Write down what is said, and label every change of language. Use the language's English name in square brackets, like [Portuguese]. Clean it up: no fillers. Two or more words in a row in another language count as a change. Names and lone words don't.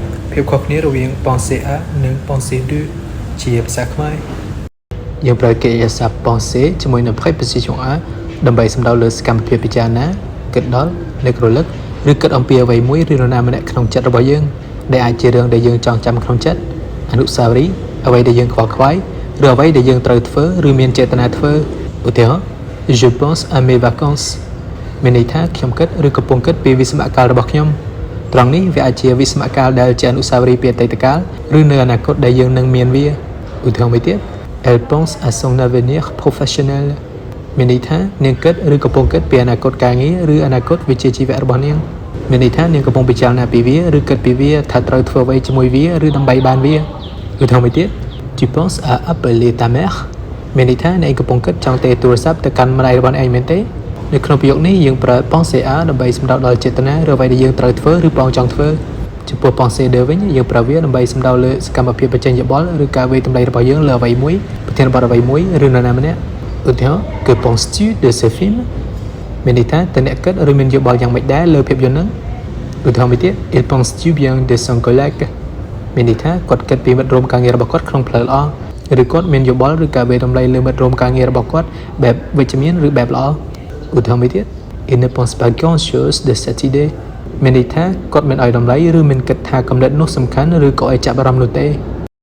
[Khmer] ភាពខុសគ្នារវាង [French] pensée A [Khmer] និង pensée 2 ជាភាសាខ្មែរយើងប្រើកិរិយាសព្ទ penser ជាមួយនឹង [French] préposition A [Khmer] ដើម្បីសំដៅលើសកម្មភាពពិចារណាគិតដល់នឹករលឹកឬគិតអំពីអ្វីមួយឬនរណាម្នាក់ក្នុងចិត្តរបស់យើងដែលអាចជារឿងដែលយើងចងចាំក្នុងចិត្តអនុស្សាវរីយ៍អ្វីដែលយើងខ្វល់ខ្វាយឬអ្វីដែលយើងត្រូវធ្វើឬមានចេតនាធ្វើឧទាហរណ៍ [French] Je pense à mes vacances [Khmer] មានន័យថាខ្ញុំគិតឬកំពុងគិតពីវិស្សមកាលរបស់ខ្ញុំត្រង់នេះវាអាចជាវិស្សមកាលដែលជាអនុស្សាវរីយ៍ពីអតីតកាលឬនៅអនាគតដែលយើងនឹងមានវាឧទាហរណ៍មួយទៀត [French] Elle pense à son avenir professionnel [Khmer] មានន័យថានាងគិតឬកំពុងគិតពីអនាគតការងារឬអនា គតវិជ្ជាជីវៈរបស់នាងមានន័យថានាងកំពុងពិចារណាពីវាឬគិតពីវាថាត្រូវធ្វើអ្វីជាមួយវាឬដើម្បីបានវាឧទាហរណ៍មួយទៀត [French] Tu penses à appeler ta mère [Khmer] មានន័យថាអ្នកកំពុងគិតចង់ទេទូរស័ ព្ទទៅកាន់ម្ដាយរបស់ឯងមែនទេនៅក្នុងប្រយោគនេះយើងប្រើ [French] penser à [Khmer] ដើម្បីសំដៅដល់ចេតនាឬអ្វីដែលយើងត្រូវធ្វើឬបងចង់ធ្វើចំពោះ [French] penser de [Khmer] វិញ យើងប្រើវាដើម្បីសំដៅលើសកម្មភាពបញ្ចេញយោបល់ឬការវិតម្លៃរបស់យើងលើអ្វីមួយប្រធានបទអ្វីមួយឬនរ ណាម្នាក់ឧទាហរណ៍ [French] Que penses-tu de ce film [Khmer] មានន័យថាតើអ្នកគិតឬមានយោបល់យ៉ាងម៉េចដែរលើភាពយន្តហ្នឹងឧទាហរណ៍មួយទៀត [French] Il pense-tu bien de son collègue [Khmer] មានន័យថាគាត់គិតពីមិត្តរួមការងាររបស់គាត់ក្នុងផ្លូវល្អឬគាត់មានយោបល់ឬការវិតម្លៃលើមិត្តរួមការងាររបស់គាត់បែបវិជ្ជមានឬបែបល្អឧទាហរណ៍មួយទៀត [French] Il ne pense pas grand-chose de cette idée [Khmer] មានន័យថាគាត់មិនឲ្យតម្លៃឬមិនគិតថាគំនិតនោះសំខាន់ឬក៏ឲ្យចាប់អារម្មណ៍នោះទេ